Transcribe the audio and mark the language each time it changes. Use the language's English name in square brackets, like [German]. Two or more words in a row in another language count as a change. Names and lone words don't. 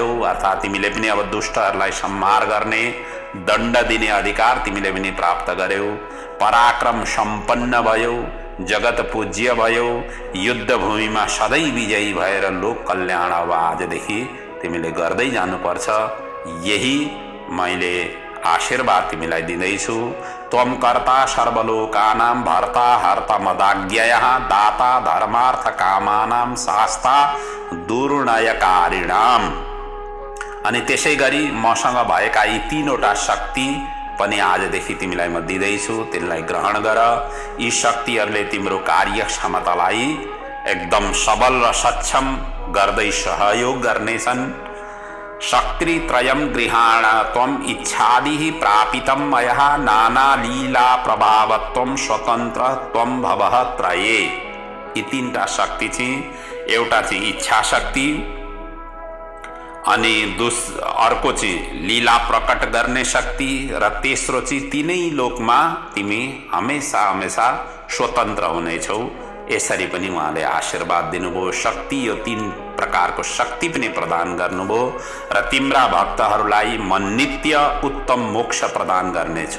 [Nepali] अर्थात् तिमीले पनि अब दुष्टहरूलाई संहार गर्ने दण्ड दिने अधिकार तिमीले पनि प्राप्त गर्यौ। पराक्रम सम्पन्न भयो, जगत पूज्य भयो, युद्ध भूमिमा सधैँ विजयी भएर लोक कल्याण अब आजदेखि तिमीले गर्दै जानुपर्छ। यही मैले आशीर्वाद तिमीलाई दिँदैछु। [Sanskrit] त्वं कर्ता सर्वलोकानां भर्ता हर्ता मदाज्ञया दाता धर्मार्थ कामानां शास्ता दुर्नयकारिणाम। [Nepali] अनि त्यसै गरी मसँग भएका यी तीनवटा शक्ति पनि आजदेखि तिमीलाई म दिँदैछु, त्यसलाई ग्रहण गर। यी शक्तिहरूले तिम्रो कार्य क्षमतालाई एकदम सबल र सक्षम गर्दै सहयोग गर्नेछन्। [Sanskrit] शक्तित्रयं गृहाण त्वं इच्छादिः प्रापितं मया नाना लीला प्रभावत्वं स्वतन्त्र त्वं भवः त्रये। [Nepali] यी तीनटा शक्ति चाहिँ एउटा चाहिँ इच्छा शक्ति, अनि अर्को चाहिँ लीला प्रकट गर्ने शक्ति, र तेस्रो चाहिँ तीनै लोकमा तिमी हमेसा हमेसा स्वतन्त्र हुनेछौ। यसरी पनि उहाँले आशीर्वाद दिनुभयो। शक्ति यो तीन प्रकारको शक्ति पनि प्रदान गर्नुभयो र तिम्रा भक्तहरूलाई म नित्य उत्तम मोक्ष प्रदान गर्नेछु।